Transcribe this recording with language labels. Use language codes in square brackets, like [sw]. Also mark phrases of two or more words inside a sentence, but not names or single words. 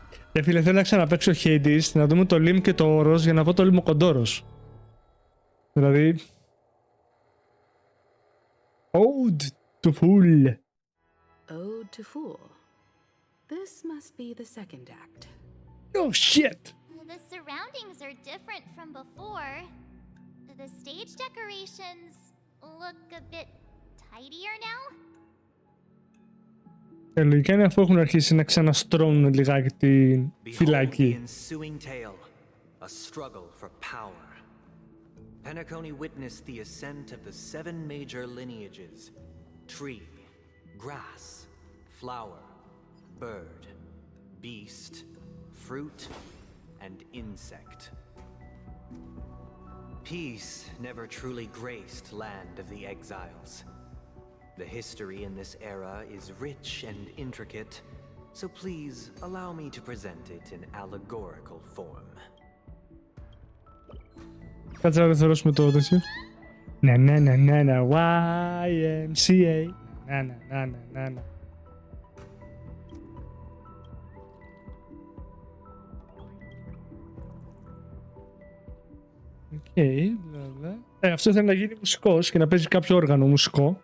[el] Φίλε, θέλω να ξαναπαίξω Hades, να δούμε το Lim και το Όρος για να πω το Λιμοκοντόρος. Δηλαδή... [en] Ode to Fool. Ode to Fool. This must be the second act. Oh shit! The surroundings are different from before. The stage decorations look a bit tidier now. [el] Λογικά είναι αφού έχουν αρχίσει να ξαναστρώνουν λιγάκι τη φυλακή. [en] A struggle for power. Penacony witnessed the ascent of the 7 major lineages: tree, grass, flower, bird, beast, fruit, and insect. Peace never truly graced Land of the Exiles. The history in this era is rich and intricate, so please allow me to present it in allegorical form. [el] Κάτσε να καθαρώσουμε το τέτοιο. Να, YMCA. Να. Αυτό θέλει να γίνει μουσικός και να παίζει κάποιο όργανο μουσικό.